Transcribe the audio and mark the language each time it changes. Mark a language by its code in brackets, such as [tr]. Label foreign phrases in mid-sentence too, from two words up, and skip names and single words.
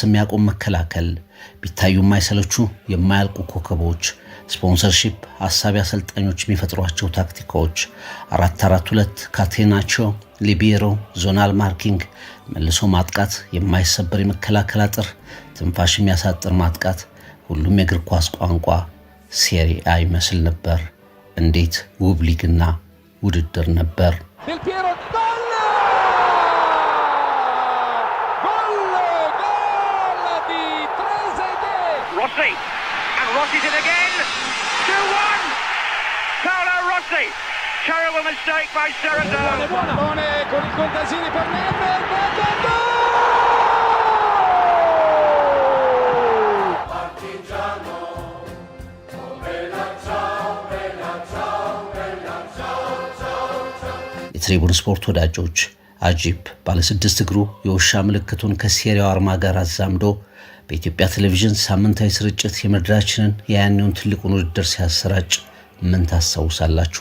[am] የሚያቆም መከላከል፣ ቢታዩ የማይሰለቹ የማያልቁ ኮከቦች፣ ስፖንሰርሺፕ፣ ሐሳቢ አሰልጣኞች የሚፈጥሯቸው ታክቲኮች፣ 4-4-2፣ ካቴናቾ፣ ሊቤሮ፣ ዞናል ማርኪንግ፣ መልሶ ማጥቃት፣ የማይሰበር የመከላከል አጥር፣ ትንፋሽ የሚያሳጥር ማጥቃት፣ ሁሉም የእግር ኳስ ቋንቋ ሴሪያ ይመስል ነበር። እንዴት ውብ ሊግና ውድድር ነበር! [en] Rossi's in again. 2-1. Paolo Rossi. Terrible mistake by Ceresole. [it] Buone con il Contasini per Nedved. Partigiano. Bella ciao. [am] የትሪቡን ስፖርት ወዳጆች አጂፕ ባለ 6 እግሩ የውሻ ምልክቱን ከሴሪያው አርማ ጋር አዛምዶ በኢትዮጵያ ቴሌቪዥን ሳምንታዊ ስርጭት የምድራችንን የያኔውን ትልቁን ውድድር ሲያሰራጭ ምን ታስታውሳላችሁ?